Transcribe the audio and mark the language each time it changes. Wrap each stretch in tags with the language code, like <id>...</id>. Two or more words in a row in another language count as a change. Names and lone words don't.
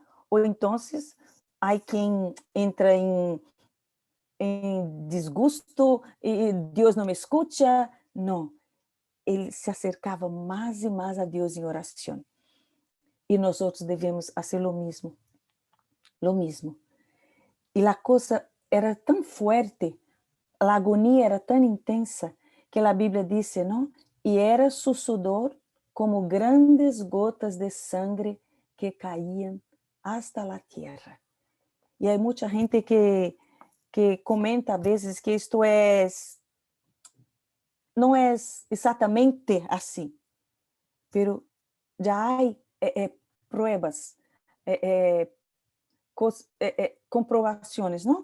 <pt>Ou então, há quem entra em desgosto e Deus não me escuta. Não. Ele se acercava mais e mais a Deus em oração. E nós outros devemos fazer o mesmo.</pt> <es>Lo mismo.</es> <pt>E a coisa era tão forte, a agonia era tão intensa, que a Bíblia diz, não?</pt> <es>E era su sudor como grandes gotas de sangre que caíam hasta la tierra.</es> <pt>E há muita gente que comenta a vezes que isto não é exatamente assim, pero já há pruebas, comprovações, não?</pt>